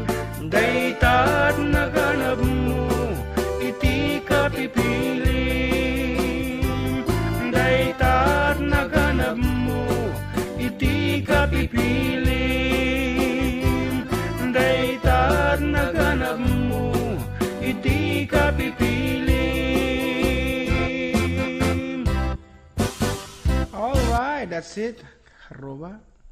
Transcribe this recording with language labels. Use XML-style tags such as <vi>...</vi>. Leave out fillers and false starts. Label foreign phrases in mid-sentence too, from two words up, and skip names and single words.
<ilo>Daytat naganap mo, iti kapipili. Daytat naganap mo, iti kapipili. Daytat naganap mo, iti kapipili.</ilo> <en>Alright, that's it.</en> <ilo>Roba.</ilo>